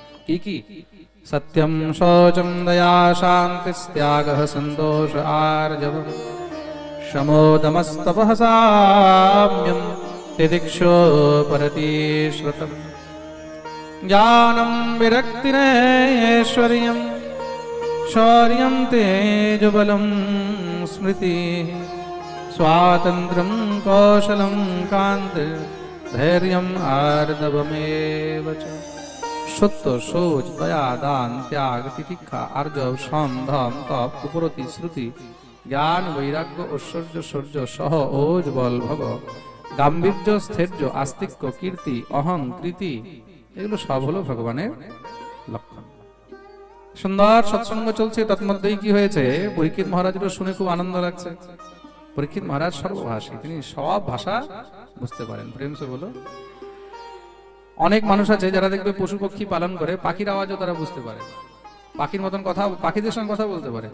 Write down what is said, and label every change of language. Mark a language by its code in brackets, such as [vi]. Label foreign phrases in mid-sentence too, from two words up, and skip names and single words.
[bn] কি কি? [sa] সত্যম, শৌচম, দয়া, শান্তি, ত্যাগঃ, সন্তোষ, আর্জবম, শমোদমস্তপঃ, সাম্যম, তিতিক্ষো, পরতিশ্রুতম, জ্ঞানম, বিরক্তিরেশ্বর্যম, শৌর্যম, তেজবলম, স্মৃতি, स्वातंत्रं कौशलं कांति, धैर्यं आर्दवमेव च। सत्य, शौच, दया, दान, त्याग, तितिक्षा, आर्जव, शम, धम, तप, उपरति, श्रुति, ज्ञान, वैराग्य, ऐश्वर्य, शौर्य, सह, ओज, बल, भव, गांभीर्य, स्थैर्य, आस्तिक्य, कीर्ति, अहं, कृति, [bn] এগুলো সব হলো ভগবানের লক্ষণ। সুন্দর সৎসঙ্গ চলছে, তন্মধ্যেই কি হয়েছে, পরীক্ষিত মহারাজের শুনে খুব আনন্দ লাগছে। পরীক্ষিত মহারাজ সর্বভাষী, তিনি সব ভাষা বুঝতে পারেন। [hi] प्रेम से बोलो। [bn] অনেক মানুষ আছে যারা দেখবে পশু পক্ষী পালন করে, পাখির আওয়াজও তারা বুঝতে পারে, পাখির মতন কথা, পাখিদের সঙ্গে কথা বলতে পারে।